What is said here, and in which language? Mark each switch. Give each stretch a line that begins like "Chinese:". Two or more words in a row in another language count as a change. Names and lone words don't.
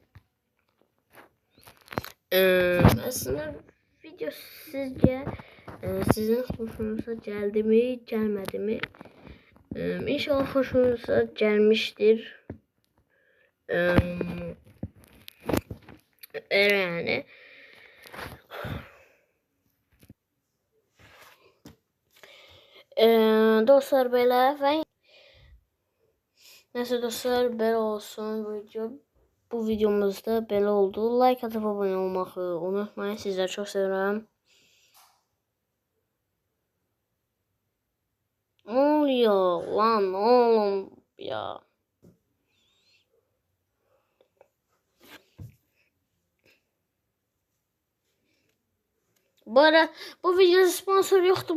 Turkish: Aslında video sizce sizin hoşunuza geldi mi, gelmedi mi? İnşallah hoşunuza gelmiştir. Yani dostlar, belə və neyse dostlar, belə olsun video. Bu videomuzda belə oldu. Like atıp abone olmağı unutmayın. Sizleri çok seviyorum. Ne oluyor lan oğlum ya? Bu ara bu videoda sponsor yoktu.